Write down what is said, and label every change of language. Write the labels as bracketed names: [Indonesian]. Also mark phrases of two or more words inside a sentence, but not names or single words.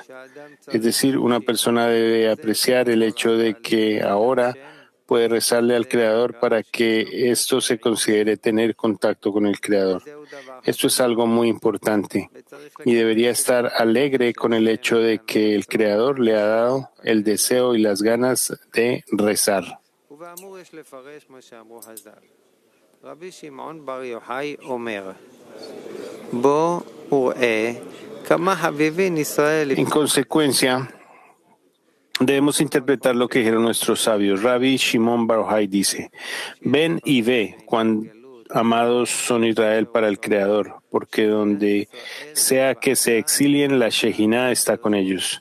[Spanish] Es decir, una persona debe apreciar el hecho de que ahora puede rezarle al Creador para que esto se considere tener contacto con el Creador. Esto es algo muy importante y debería estar alegre con el hecho de que el Creador le ha dado el deseo y las ganas de rezar. [Hebrew] רבי שמעון בר יוחאי אומר בוא וראה כמה חביבין ישראל. [Spanish] En consecuencia, debemos interpretar lo que dijeron nuestros sabios. Rabbi Shimon Bar Yochai dice: ven y ve cuán amados son Israel para el Creador, porque donde sea que se exilien, la Shejinah está con ellos.